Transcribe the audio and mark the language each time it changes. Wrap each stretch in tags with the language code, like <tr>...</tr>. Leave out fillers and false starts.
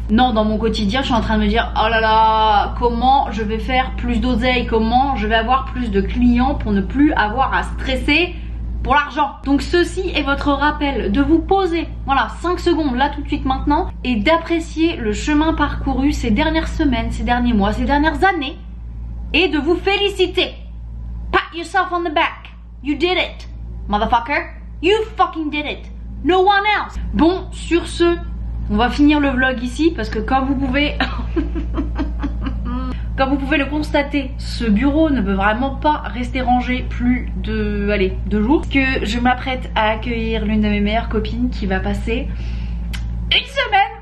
<fr>Non, dans mon quotidien, je suis en train de me dire oh là là, comment je vais faire plus d'oseille, comment je vais avoir plus de clients pour ne plus avoir à stresser pour l'argent. Donc ceci est votre rappel de vous poser, voilà, 5 secondes là tout de suite maintenant et d'apprécier le chemin parcouru ces dernières semaines, ces derniers mois, ces dernières années et de vous féliciter.</fr> <en>Pat yourself on the back. You did it, motherfucker. You fucking did it. No one else.</en> <fr>Bon, sur ce, on va finir le vlog ici parce que comme vous pouvez... Comme vous pouvez le constater, ce bureau ne peut vraiment pas rester rangé plus de 2 jours. Que je m'apprête à accueillir l'une de mes meilleures copines qui va passer 1 semaine.</fr>